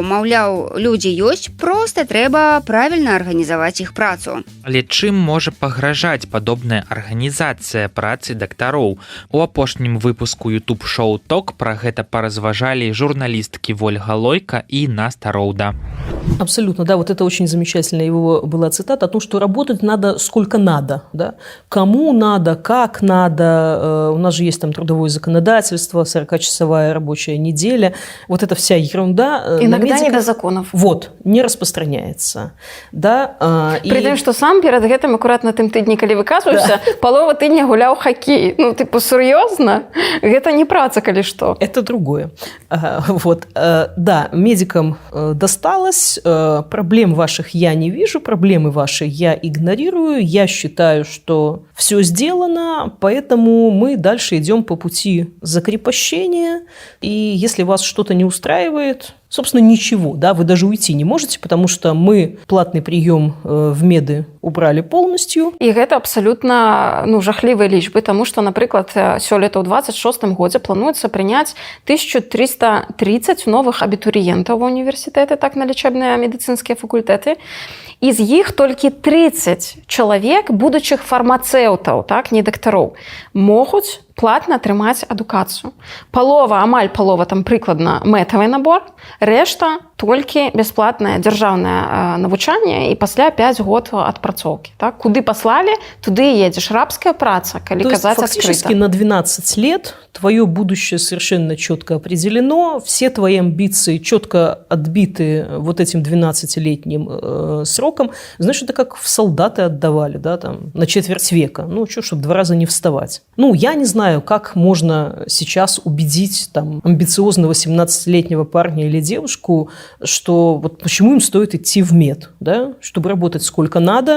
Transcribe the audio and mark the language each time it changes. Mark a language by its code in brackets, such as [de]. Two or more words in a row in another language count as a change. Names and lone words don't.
[be] Маўляў, людзі ёсць, проста трэба правільна арганізаваць іх працу. Але чым можа пагражаць падобная арганізацыя працы дактароў? У апошнім выпуску YouTube-шоу «Ток» пра гэта паразважалі журналісткі Вольга Лойка і Наста Роуда. [ru] Абсолютно, да, вот это очень замечательная его была цитата о том, что работать надо сколько надо, да, кому надо, как надо, у нас же есть там трудовое законодательство, 40-часовая рабочая неделя, вот эта вся ерунда. Иногда не до законов. Вот, не распространяется, да. При том, что сам перед [be] гэтым аккуратно тым тыдні, калі выказваўся, да. Полова тыдня гуляў хоккей. Ну, типа, сур'ёзна? Гэта не праца, калі што. [ru] Это другое. Вот, да, медикам досталось. Проблем ваших я не вижу, проблемы ваши я игнорирую. Я считаю, что все сделано, поэтому мы дальше идем по пути закрепощения. И если вас что-то не устраивает, Собственно, ничего, да, вы даже уйти не можете, потому что мы платный прием в меды убрали полностью. [be] І гэта абсалютна жахлівыя лічбы, таму што, напрыклад, сёлета ў 26-м годзе плануецца прыняць 1330 новых абітурыентаў ва універсітэты, так, на лечебныя медыцынскія факультэты. І з іх толькі 30 чалавек будучых фармацэўтаў, так, не дактароў, могуць платна атрымаць адукацыю. Палова, амаль палова, там прыкладна мэтавы набор, рэшта толькі бясплатнае дзяржаўнае навучанне і пасля 5 год адпрацоўкі. Так? Куды паслалі, туды і едзеш. Рабская праца, калі казаць адкрыта. [ru] Фактически на 12 лет твое будущее совершенно четко определено, все твои амбиции четко отбиты вот этим 12-летним сроком. Знаешь, это как в солдаты отдавали, да, там, на четверть века. Ну, что, чтобы 2 раза не вставать. Ну, я не знаю, как можно сейчас убедить там амбициозного 17-летнего парня или девушку, что вот почему им стоит идти в мед, да, чтобы работать сколько надо.